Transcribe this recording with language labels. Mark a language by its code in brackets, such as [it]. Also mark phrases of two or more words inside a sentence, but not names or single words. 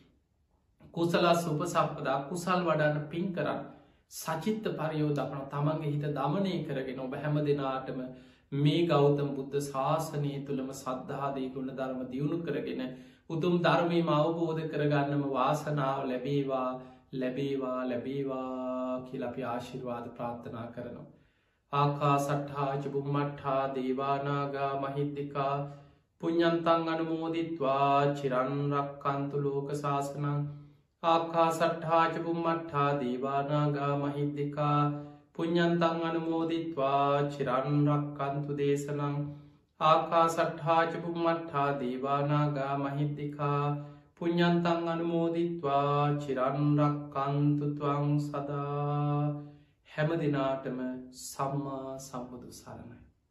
[pi] කුසලස් උපසම්පදා [si] කුසල් වඩන්න පින් කරන්න [pi] සචිත්ත පරියෝදපන [si] තමන්ගේ හිත දමනය කරගෙන ඔබ හැම දෙනාටම මේ ගෞතම බුද්ධ ශාසනය තුළම සද්ධාදී ගුණ ධර්ම දියුණු කරගෙන උතුම් ධර්මීම අවබෝධ කරගන්නම වාසනාව ලැබේවා ලැබේවා ලැබේවා කියල අපි ආශිර්වාද ප්‍රාර්ථනා කරනවා. [pi] ආකා සට්හාච බුම්මට්හා දේවානාගා මහිද්දිකා පුඤ්ඤන්තං අනුමෝදිත්වා චිරන්රක්කන්තු ලෝක ශාසනං ආකා සට්හාච බුම්මට්හා දේවානාගා මහිද්දිකා පුඤ්ඤන්තං අනුමෝදිත්වා චිරන්රක්කන්තු දේශනං ආකා සට්හාච බුම්මට්හා දේවානාගා මහිද්දිකා පුඤ්ඤන්තං අනුමෝදිත්වා චිරන්රක්කන්තු ත්වං සදා. [si] හැම දිනාටම සම්මා සම්බුදු සරණයි.